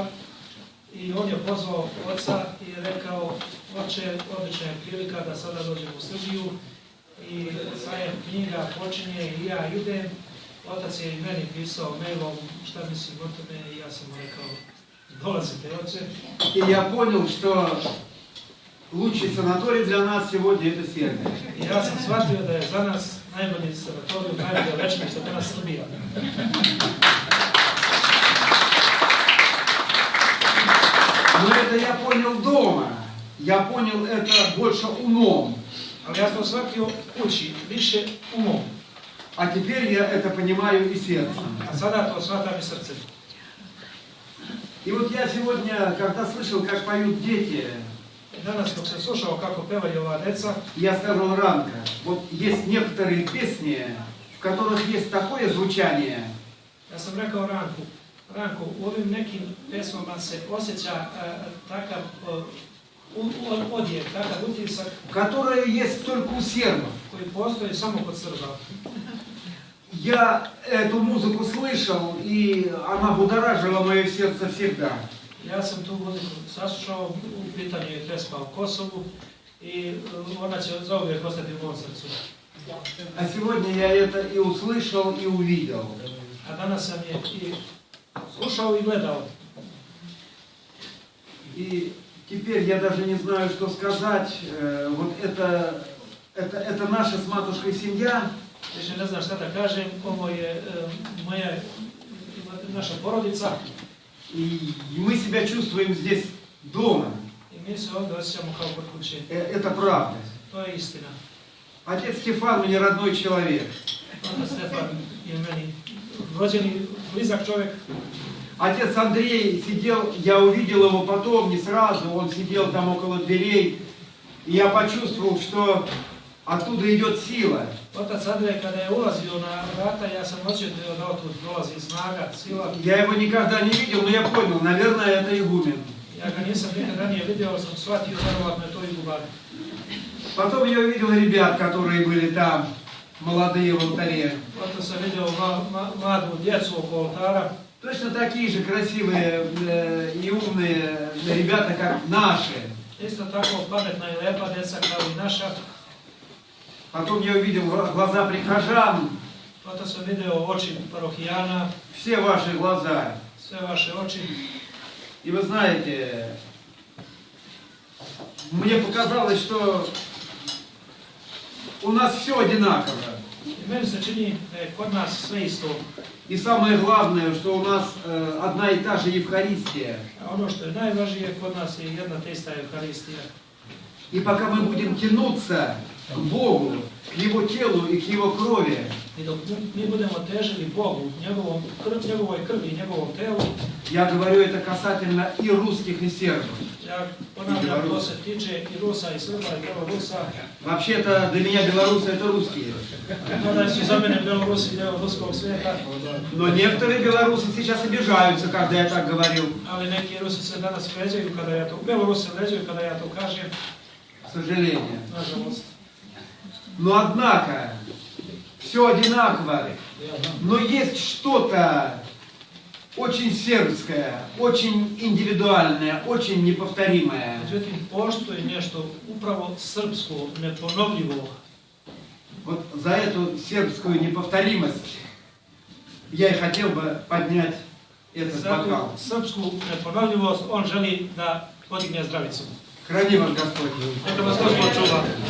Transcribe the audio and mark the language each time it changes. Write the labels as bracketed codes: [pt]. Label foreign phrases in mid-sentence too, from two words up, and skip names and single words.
[sr] I on je pozvao oca i rekao: oče, odlična je prilika da sada dođem u Srbiju i sajem knjiga počinje i ja idem. Otac je i meni pisao mailom šta mislim o tome i ja sam mu rekao: dolazite, oče. [ru] И я понял, что лучший санаторий для нас сегодня это Сербия. [sr] I ja sam shvatio da je za nas najbolji sanatorij, najbolje lečenište danas Srbija. [ru] Но это я понял дома. Я понял это больше умом. [sr] Ali ja sam shvatio kući, više umom. [ru] А теперь я это понимаю и сердцем. [sr] A sada to shvatam i srcem. [ru] И вот я сегодня, когда слышал, как поют дети, [sr] I danas dok sam slušao kako pevaju ova deca, [ru] я сказал: Ранка, вот есть некоторые песни, в которых есть такое звучание, [sr] ja sam rekao Ranku, u ovim nekim pesmama se osjeća takav odjek, takav utisak [ru] которое есть только у сербов. [sr] koji postoji samo kod Srba. [ru] Я эту музыку слышал, и она будоражила мое сердце всегда. [sr] Ja sam tu muziku saslušao, u pitanju je pesma o Kosovu i ona će zauvijek ostati u mom srcu. [ru] А сегодня я это и услышал, и увидел. [sr] A danas sam je i slušao i gledao. [ru] И теперь я даже не знаю, что сказать. Вот это наша с матушкой семья. [sr] Više ne znam šta da kažem, ovo je naša porodica. [ru] И мы себя чувствуем здесь дома. [sr] I mi se ovdje osjećamo kao kod kuće. [ru] Это правда. [sr] To je istina. [ru] Отец Стефан мне родной человек. [sr] Onda Stefan je meni rođeni, blizak čovjek. [ru] Отец Андрей сидел, я увидел его потом, не сразу, он сидел там около дверей. И я почувствовал, что оттуда идет сила. [sr] Otac Andrej kada je ulazio na vrata, ja sam osjetio da otud dolazi snaga, sila. [ru] Я его никогда не видел, но я понял, наверное, это игумен. [sr] Ja ga nisam nikad ranije vidio, ali sam shvatio verovatno je to iguban. [ru] Потом я увидел ребят, которые были там, молодые в алтаре. [sr] Potom sam vidio mladu djecu oko oltara. [ru] Точно такие же красивые и умные ребята, как наши. [sr] Isto tako pametna i lepa djeca kao i naša. [ru] Потом я увидел глаза прихожан, [sr] Potom sam vidio oči parohijana, [ru] все ваши глаза. [sr] sve vaše oči. [ru] И вы знаете, мне показалось, что у нас все одинаково. [sr] I meni se čini da je kod nas sve isto. [ru] И самое главное, что у нас одна и та же Евхаристия. [sr] A ono što je najvažnije kod nas je jedna te ista Evharistija. [ru] И пока мы будем тянуться к Богу, к Его телу и к Его крови, [sr] I dok mi budemo težili Bogu, njegovoj krvi i njegovom telu, [ru] я говорю это касательно и русских, и сербов. [sr] ja ponavljam, to se tiče i Rusa i Srba i Belorusa. [ru] Вообще-то для меня белорусы это русские. [sr] Kada su za mene Belorusi deo ruskog svijeta, [ru] Но некоторые белорусы сейчас обижаются, когда я так говорю. [sr] ali neki Rusi se danas vređaju kada ja to, Belorusi se vređaju kada ja to kažem, [ru] К сожалению. [sr] nažalost. [ru] Но однако, все одинаково. Но есть что-то очень сербское, очень индивидуальное, очень неповторимое. [sr] Međutim, postoji nešto upravo srpsko, neponovljivo. [ru] Вот за эту сербскую неповторимость я и хотел бы поднять этот [sr] Za [ru] бокал. [sr] tu srpsku neponovljivost on želi da podigne zdravicu. [ru] Храни вас Господь. [sr] Neka vas Gospod čuva.